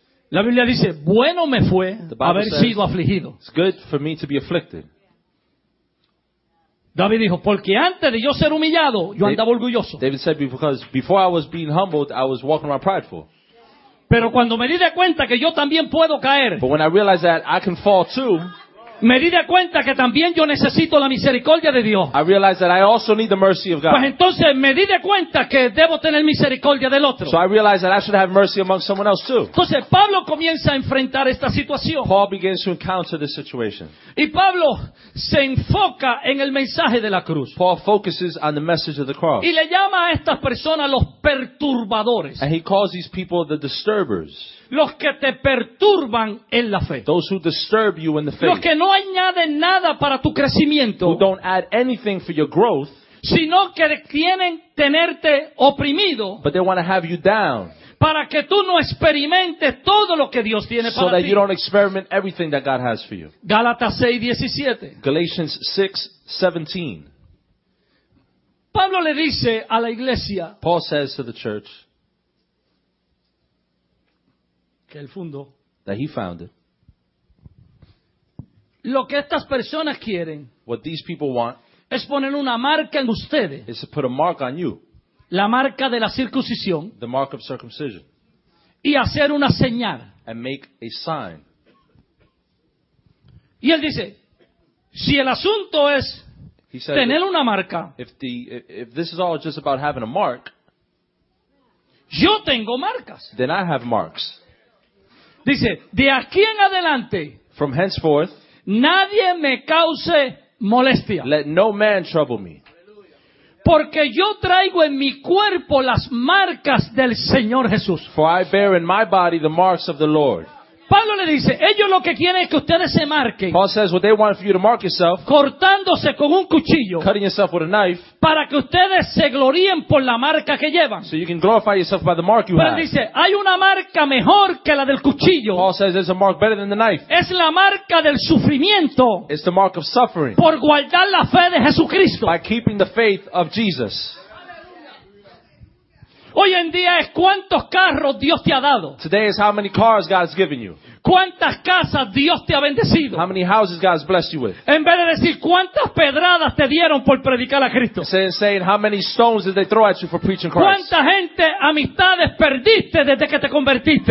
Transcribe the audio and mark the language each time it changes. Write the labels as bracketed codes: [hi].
[es] La Biblia dice, bueno me fue haber sido afligido. [en] It's good for me to be afflicted. [es] David dijo, porque antes de yo ser humillado, yo andaba orgulloso. [en] David said, because before I was being humbled, I was walking around prideful. [es] Pero cuando me di de cuenta que yo también puedo caer, [en] but when I realized that I can fall too, [es] me di de cuenta que también yo necesito la misericordia de Dios. [en] I realized that I also need the mercy of God. [es] Pues entonces me di de cuenta que debo tener misericordia del otro. [en] So I realized that I should have mercy among someone else too. [es] Entonces Pablo comienza a enfrentar esta situación. [en] Paul begins to encounter this situation. [es] Y Pablo se enfoca en el mensaje de la cruz. [en] Paul focuses on the message of the cross. [es] Y le llama a estas personas los perturbadores. [en] And he calls these people the disturbers. [es] Los que te perturban en la fe. [en] Those who disturb you in the faith. [es] Los que no añaden nada para tu crecimiento. [en] Who don't add anything for your growth. [es] Sino que quieren tenerte oprimido. [en] But they want to have you down. [es] Para que tú no experimentes todo lo que Dios tiene [en] so [es] para ti. [en] So that you don't experiment everything that God has for you. [es] Gálatas 6:17. [en] Galatians 6:17. [es] Pablo le dice a la iglesia. [en] Paul says to the church. [es] Que él fundó. [en] That he founded. [es] Lo que estas personas quieren. [en] What these people want. [es] Es poner una marca en ustedes. [en] Is to put a mark on you. [es] La marca de la circuncisión. [en] The mark of circumcision. [es] Y hacer una señal. [en] And make a sign. [es] Y él dice. Si el asunto es. [en] He said [es] tener una marca. [en] If this is all just about having a mark. [es] Yo tengo marcas. [en] Then I have marks. [es] Dice, de aquí en adelante, [en] from henceforth, [es] nadie me cause molestia. [en] Let no man trouble me. [es] Porque yo traigo en mi cuerpo las marcas del Señor Jesús. [en] For I bear in my body the marks of the Lord. [es] Pablo le dice, ellos lo que quieren es que ustedes se marquen. [en] Paul says, what they want for you to mark yourself, [es] cortándose con un cuchillo, [en] cutting yourself with a knife, [es] para que ustedes se gloríen por la marca que llevan. [en] So you can glorify yourself by the mark you [es] pero [en] have. [es] Pero dice, hay una marca mejor que la del cuchillo. [en] Paul says, there's a mark better than the knife. [es] Es la marca del sufrimiento. [en] It's the mark of suffering. [es] Por guardar la fe de Jesucristo. [en] By keeping the faith of Jesus. [es] Hoy en día es cuántos carros Dios te ha dado. [en] Today is how many cars God has given you. [es] Cuántas casas Dios te ha bendecido. [en] How many houses God has blessed you with. [es] En vez de decir cuántas pedradas te dieron por predicar a Cristo. [en] Instead of saying how many stones did they throw at you for preaching Christ. [es] Cuánta gente, amistades perdiste desde que te convertiste.